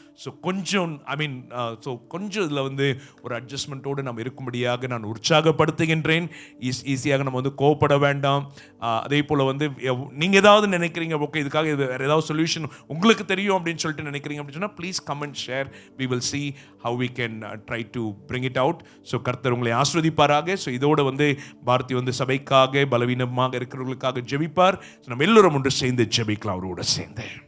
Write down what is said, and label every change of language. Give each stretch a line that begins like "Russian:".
Tamil: So கொஞ்சம் கொஞ்சம் இதில் வந்து ஒரு அட்ஜஸ்ட்மெண்ட்டோடு நம்ம இருக்கும்படியாக நான் உற்சாகப்படுத்துகின்றேன். ஈஸியாக நம்ம வந்து கோவப்பட வேண்டாம். அதே போல் வந்து நீங்கள் ஏதாவது நினைக்கிறீங்க, ஓகே இதுக்காக வேறு ஏதாவது சொல்யூஷன் உங்களுக்கு தெரியும் அப்படின்னு சொல்லிட்டு நினைக்கிறீங்க அப்படின்னு சொன்னால்
English: Please come and share. We will see how we can try to bring it out.
Tamil: So கர்த்தர் உங்களை ஆசீர்வதிப்பாராக. ஸோ இதோடு வந்து பாரதி வந்து சபைக்காக பலவீனமாக இருக்கிறவர்களுக்காக ஜெபிப்பார். நம்ம எல்லோரும் ஒன்று சேர்ந்து ஜெபிக்கலாம் அவரோட சேர்ந்து.